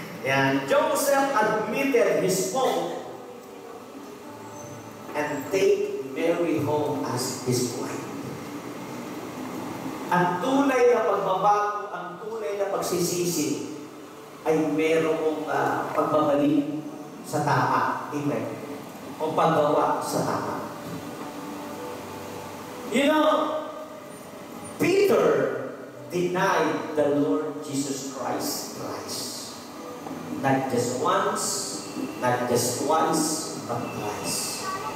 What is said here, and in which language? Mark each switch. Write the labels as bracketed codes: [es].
[en] And Joseph admitted his fault and take Mary home as his wife. [tl] Ang tunay na pagbabago, ang tunay na pagsisisi ay merong pagbabalik sa tama. Amen. O paggawa sa tama. [en] You know, Peter denied the Lord Jesus Christ thrice. Not just once, not just twice, but twice.